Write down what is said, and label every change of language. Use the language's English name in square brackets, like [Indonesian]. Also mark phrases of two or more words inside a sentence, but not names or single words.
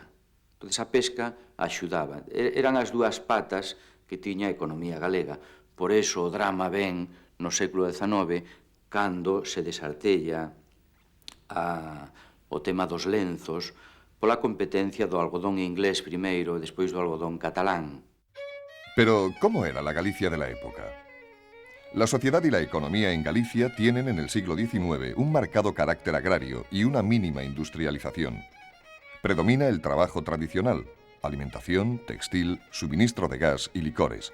[Galician] Entón, a pesca axudaba. Eran as dúas patas que tiña a economía galega. [Spanish] Por eso [Galician] o drama ven no século XIX, cando se desartella o tema dos lenzos pola competencia do algodón inglés primeiro e despois do algodón catalán. [Spanish] Pero, ¿cómo era la Galicia de la época? La sociedad y la economía en Galicia tienen en el siglo XIX un marcado carácter agrario y una mínima industrialización. Predomina el trabajo tradicional, alimentación, textil, suministro de gas y licores.